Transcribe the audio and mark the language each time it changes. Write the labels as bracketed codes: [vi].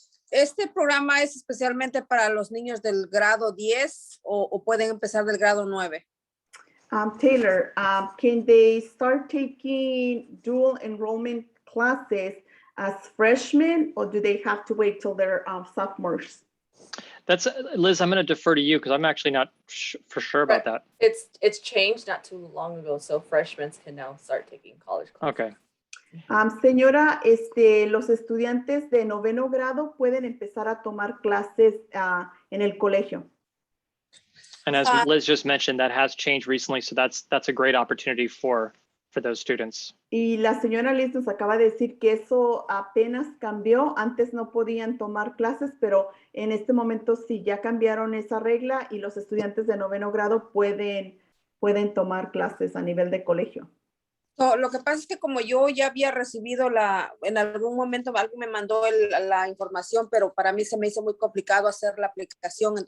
[es] ¿Este programa es especialmente para los niños del grado 10 o pueden empezar del grado 9? [en] Taylor, can they start taking dual enrollment classes as freshmen, or do they have to wait till they're sophomores? That's Liz, I'm going to defer to you because I'm actually not for sure about that. It's changed not too long ago, so freshmen can now start taking college classes. Okay. [es] Señora, los estudiantes de noveno grado pueden empezar a tomar clases en el colegio. [en] And as Liz just mentioned, that has changed recently, so that's a great opportunity for those students. [es] Y la señora Liz nos acaba de decir que eso apenas cambió. Antes no podían tomar clases, pero en este momento sí ya cambiaron esa regla y los estudiantes de noveno grado pueden tomar clases a nivel de colegio. No, lo que pasa es que como yo ya había recibido en algún momento alguien me mandó la información, pero para mí se me hizo muy complicado hacer la aplicación.